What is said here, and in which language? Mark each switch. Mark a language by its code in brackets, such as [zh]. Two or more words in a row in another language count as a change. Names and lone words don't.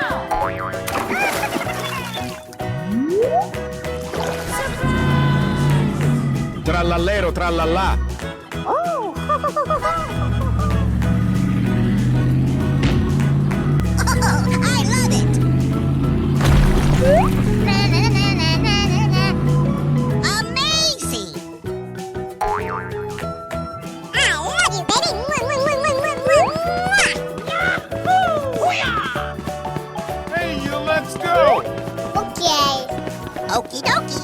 [it] Trallallero trallallà. Oh! [en] I love it! Na na na na na na na. Amazing! I love you, baby! Mwah, mwah, mwah, mwah, mwah, mwah. Hey, you, let's go! Okay. Okie dokie!